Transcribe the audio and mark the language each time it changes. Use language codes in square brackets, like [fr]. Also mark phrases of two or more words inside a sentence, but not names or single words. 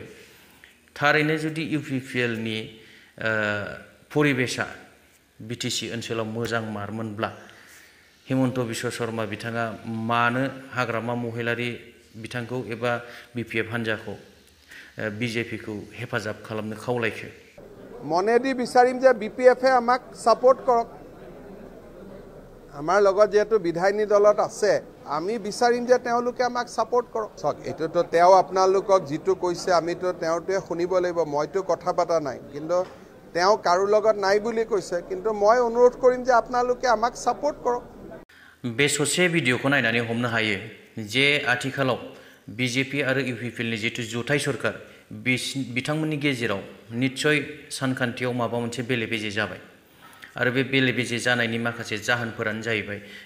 [brx] थारैनो जुदि UPPLनि परिबेसा BTC ओनसोलाव मोजां मारमोनब्ला हिमन्त बिश्व शर्मा बिथाङा मानो हाग्रामा महिलारि बिथांखौ एबा BPF हान्जाखौ BJPखौ हेफाजाब खालामनो खावलायखो? [as] মনেদি বিচাৰিম যে BPFে আমাক সাপোর্ট কৰক। আমাৰ লগত যেহেতু বিধায়িনী দলত আছে আমি বিচাৰিম যে তেওঁলোকে আমাক সাপোর্ট কৰক। চক এটোতো তেওঁ আপোনালোকক যিটো কৈছে আমিতো তেওঁটোৱে শুনিব লাগিব। মইতো কথা পাতা নাই, কিন্তু তেওঁ কাৰো লগত নাই বুলি কৈছে। কিন্তু মই অনুৰোধ কৰিম যে আপোনালোকে আমাক সাপোর্ট কৰক। [brx] बे ससे भिडिअखौ नायनानै हमनो हायो जे आथिखालाव BJP आरो UPPLनि जितु जुथाइ सरकार बिथांमोननि गेजेराव निस्सय सानखान्थियाव माबा मोनसे बेले बेजे जाबाय आरो बे बेले बेजे जानायनि माखासे जाहोनफोरानो जाहैबाय